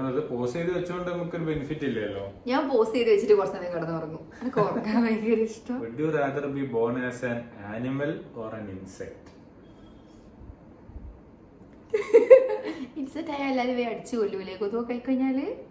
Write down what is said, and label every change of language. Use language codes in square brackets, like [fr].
[ml] Pose ചെയ്ത് വെച്ചോണ്ട് നമുക്കൊരു ബെനിഫിറ്റ് ഇല്ലല്ലോ. ഞാൻ പോസ് ചെയ്ത് വെച്ചിട്ട് കുറച്ച് നേരം കിടന്നുറങ്ങും. എനിക്ക് ഉറങ്ങാൻ ഭയങ്കര ഇഷ്ടം. [en] Would you rather be born as an animal or an insect? [ml] Insect ആയ എല്ലാരും അടിച്ചു കൊല്ലൂലേ കൊതുക് കഴിക്കഴിഞ്ഞാല്?